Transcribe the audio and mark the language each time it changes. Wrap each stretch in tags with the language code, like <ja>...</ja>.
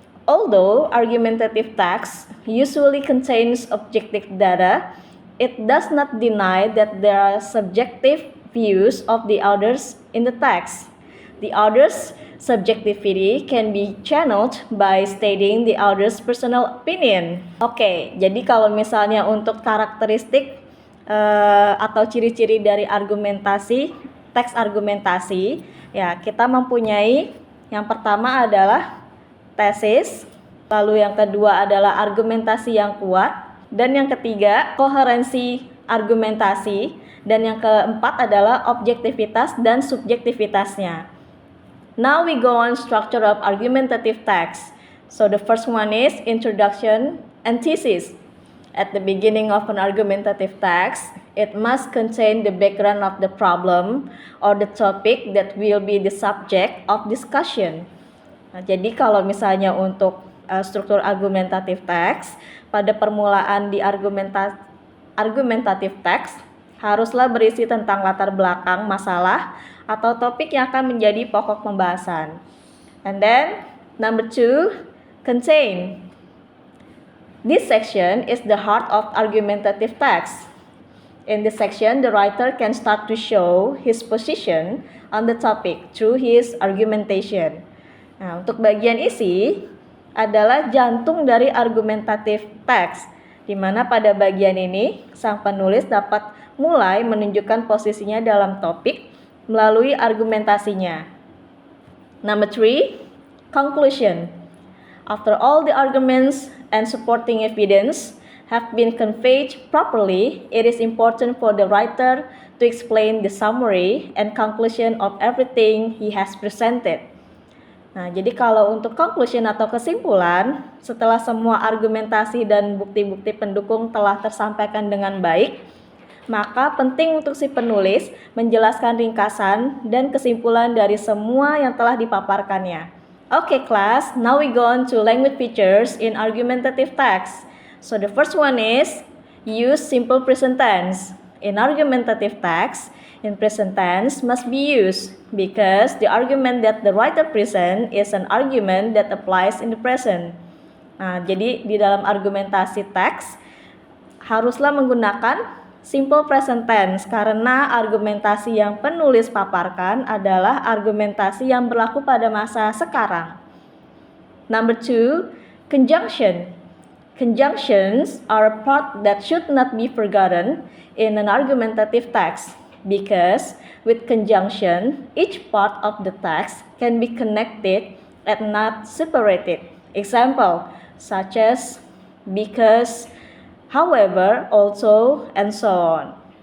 <en>Although argumentative text usually contains objective data, it does not deny that there are subjective views of the authors in the text. The author's subjectivity can be channeled by stating the author's personal opinion.</en> <id>Oke, jadi kalau misalnya untuk karakteristik atau ciri-ciri dari argumentasi, teks argumentasi, ya kita mempunyai yang pertama adalah tesis, lalu yang kedua adalah argumentasi yang kuat, dan yang ketiga koherensi argumentasi, dan yang keempat adalah objektivitas dan subjektivitasnya.</id> <en>Now we go on structure of argumentative text. So the first one is introduction and thesis. At the beginning of an argumentative text, it must contain the background of the problem or the topic that will be the subject of discussion.</en> <id>Nah, jadi kalau misalnya untuk struktur argumentative text, pada permulaan di argumentative text haruslah berisi tentang latar belakang masalah atau topik yang akan menjadi pokok pembahasan.</id> <en>And then, number 2, contain. This section is the heart of argumentative text. In this section, the writer can start to show his position on the topic through his argumentation.</en> <id>Nah, untuk bagian isi adalah jantung dari argumentative text, di mana pada bagian ini sang penulis dapat mulai menunjukkan posisinya dalam topik melalui argumentasinya.</id> <en>Number 3, conclusion. After all the arguments and supporting evidence have been conveyed properly, it is important for the writer to explain the summary and conclusion of everything he has presented.</en> <id>Nah, jadi kalau untuk conclusion atau kesimpulan, setelah semua argumentasi dan bukti-bukti pendukung telah tersampaikan dengan baik, maka penting untuk si penulis menjelaskan ringkasan dan kesimpulan dari semua yang telah dipaparkannya.</id> <en>Okay, class, now we go on to language features in argumentative text. So the first one is use simple present tense. In argumentative text, in present tense must be used because the argument that the writer present is an argument that applies in the present.</en> <id>Nah, jadi di dalam argumentasi teks haruslah menggunakan simple present tense karena argumentasi yang penulis paparkan adalah argumentasi yang berlaku pada masa sekarang.</id> <en>Number 2, conjunction. Conjunctions are a part that should not be forgotten in an argumentative text because with conjunction, each part of the text can be connected and not separated. Example, such as because, however, also, and so on.</en>